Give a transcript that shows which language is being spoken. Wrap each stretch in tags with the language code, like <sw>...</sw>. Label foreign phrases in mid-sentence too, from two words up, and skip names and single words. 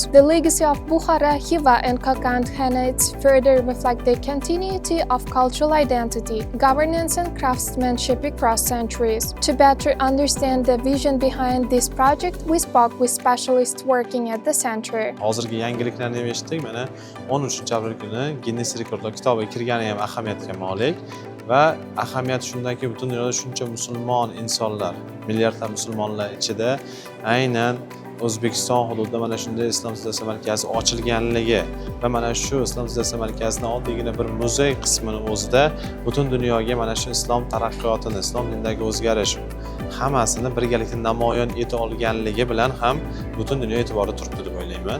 <en>The legacy of Bukhara, Khiva, and Kokand Khanates further reflect the continuity of cultural identity, governance, and craftsmanship across centuries. To better understand the vision behind this project, we spoke with specialists working at the center.</en> <uz>Hozirgi yangiliklarni ham eshitdik. Mana 13-aprel kuni Guinness rekordlar kitobiga kirgani ham ahamiyatga molik va ahamiyati shundaki, butun dunyoda shuncha musulmon insonlar, milliardlab musulmonlar ichida aynan O'zbekiston hududida mana shunday islom siyosati markazi ochilganligi va mana shu islom siyosati markazining oddiygina bir muzey qismini o'zida butun dunyoga mana shu islom taraqqiyotini, islom dinidagi o'zgarish hammasini birgalikda namoyon eta olganligi bilan ham butun dunyo e'tiborida turibdi deb o'ylayman.</uz>